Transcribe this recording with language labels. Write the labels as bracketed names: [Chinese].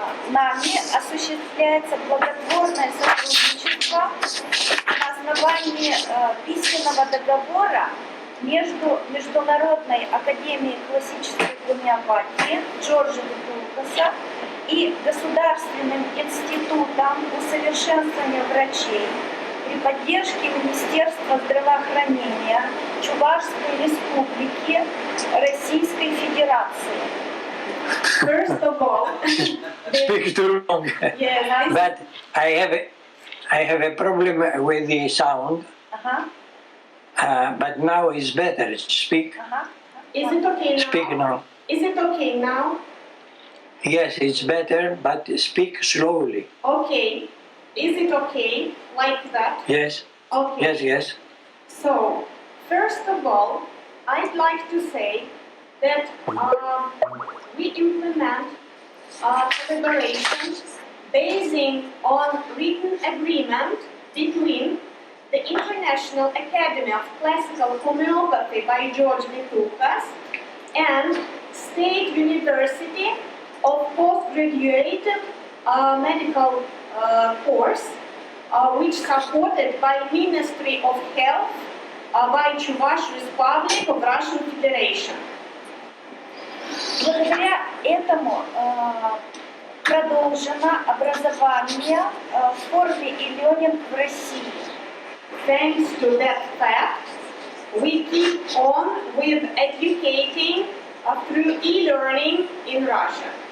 [Russian] нами осуществляется благотворное сотрудничество на основании письменного договора между Международной академией классической гомеопатии Джорджа Витулкаса и Государственным институтом усовершенствования врачей при поддержке Министерства здравоохранения Чувашской Республики Российской Федерации. [English] First of all, Speak too long. yes, But I have a problem with the sound. But now it's better. Speak. is it okay now? Speak now. Is it okay now? Yes, it's better, but speak slowly. Okay. Is it okay like that? Yes. Okay. Yes, yes. So, first of all, I'd like to say that we implement collaboration basing on written agreement between the International Academy of Classical Homeopathy by George Vitukas and State University of Postgraduate Medical course, which supported by Ministry of Health by Chuvash Republic of Russian Federation. [Russian] Благодаря этому продолжено образование в форме e-learning в России. [English] Thanks to that fact, we keep on with educating through e-learning in Russia.